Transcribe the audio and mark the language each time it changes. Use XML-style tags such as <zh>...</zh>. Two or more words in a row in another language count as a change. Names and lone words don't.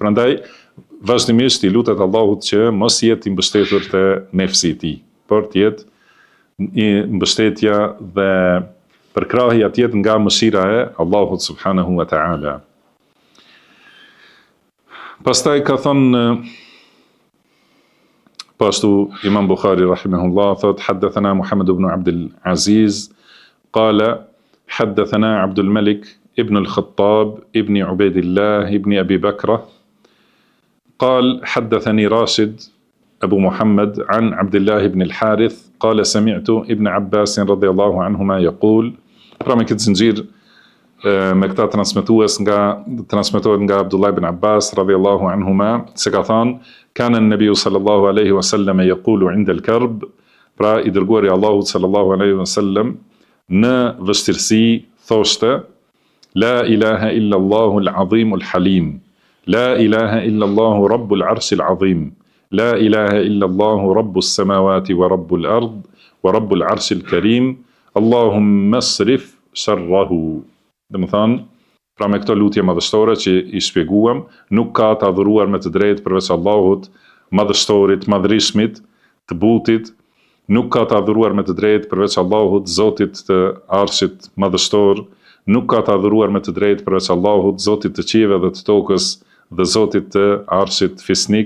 <sq>Prandaj vazhdimisht i lutet Allahut që mos jetë i mbështetur te nefsi i tij, por të jetë i mbështetja dhe përkrahja të jetë nga mëshira e Allahut</sq> <ar>سبحانه وتعالى.</ar> <sq>Pastaj ka thonë pashtu Imam Bukhari rahimahullah thot</sq> <ar>حدثنا محمد بن عبد العزيز قال حدثنا عبد الملك بن الخطاب بن عبيد الله بن أبي بكرة قال حدثني راشد أبو محمد عن عبد الله بن الحارث قال سمعت ابن عباس رضي الله عنهما يقول</ar> <sq>pra me këtë zinxhir me këta transmetohet nga Abdullah ibn Abbas</sq> <ar>رضي الله عنهما</ar> <sq>se ka thënë</sq> <ar>كان النبي صلى الله عليه وسلم يقول عند الكرب,</ar> <sq>pra i dërguari Allahut</sq> <ar>صلى الله عليه وسلم</ar> <sq>në vështirësi thoshte</sq> <ar>لا إله إلا الله العظيم الحليم لا إله إلا الله رب العرش العظيم لا إله إلا الله رب السماوات ورب الأرض ورب العرش الكريم اللهم اصرف شره.</ar> <sq>Dhe më thanë, pra me këto lutje madhështore që i shpjeguam, nuk ka të adhuruar me të drejtë përveç Allahut, madhështorit, madhrishmit, të butit, nuk ka të adhuruar me të drejtë përveç Allahut, Zotit të arshit madhështor, nuk ka të adhuruar me të drejtë përveç Allahut, Zotit të qieve dhe të tokës dhe Zotit të arshit fisnik.</sq>